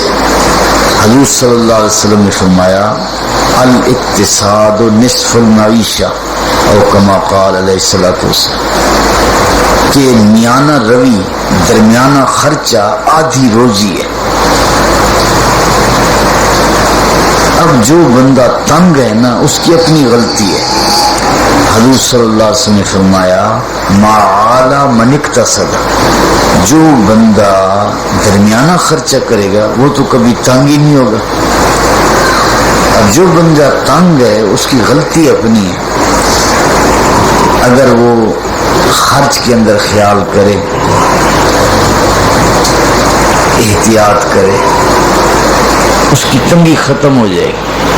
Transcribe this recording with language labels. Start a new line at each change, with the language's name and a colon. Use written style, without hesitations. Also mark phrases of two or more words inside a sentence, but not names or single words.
Urdu: حضور
Arabic: صلی اللہ علیہ وسلم
Urdu: نے فرمایا
Arabic: الاقتصاد نصف المعیشہ،
Urdu: اور
Arabic: کما قال علیہ الصلوۃ والسلام،
Urdu: کہ میانہ روی، درمیانہ خرچہ آدھی روزی ہے. اب جو بندہ تنگ ہے نا اس کی اپنی غلطی ہے. حضور
Arabic: صلی اللہ علیہ وسلم
Urdu: نے فرمایا
Arabic: ما عالی من اقتصد،
Urdu: جو بندہ درمیانہ خرچہ کرے گا وہ تو کبھی تنگ ہی نہیں ہوگا. اب جو بندہ تنگ ہے اس کی غلطی اپنی ہے. اگر وہ خرچ کے اندر خیال کرے، احتیاط کرے، اس کی تنگی ختم ہو جائے گی.